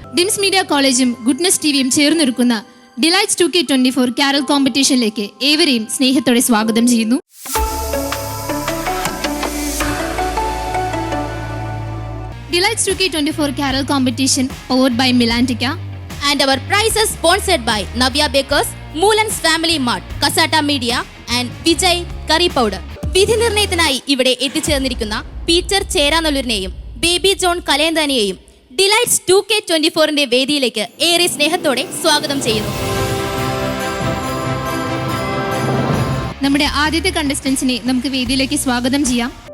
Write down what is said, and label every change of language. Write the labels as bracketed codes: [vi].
[ml] ഡിംസ് media കോളേജും goodness ടിവിയും ചേർന്നൊരുക്കുന്ന delights 2K24 carol കോമ്പറ്റീഷനിലേക്ക് ഏവരെയും സ്നേഹത്തോടെ സ്വാഗതം ചെയ്യുന്നു. Delights 2K24 carol competition [en] powered by Milantica And our prizes sponsored by Navya Bakers, Moolans Family Mart, Kasata Media and Vijay Curry Powder. [ml] വിധി നിർണയത്തിനായി ഇവിടെ എത്തിച്ചേർന്നിരിക്കുന്ന Peter ചേരാനല്ലൂരിനെയും baby John കലേന്താനിയെയും delights 2K24 വേദിയിലേക്ക് ഏറെ സ്നേഹത്തോടെ സ്വാഗതം ചെയ്യുന്നു. നമ്മുടെ ആദ്യത്തെ കണ്ടസ്റ്റൻസിനെ നമുക്ക് വേദിയിലേക്ക് സ്വാഗതം ചെയ്യാം.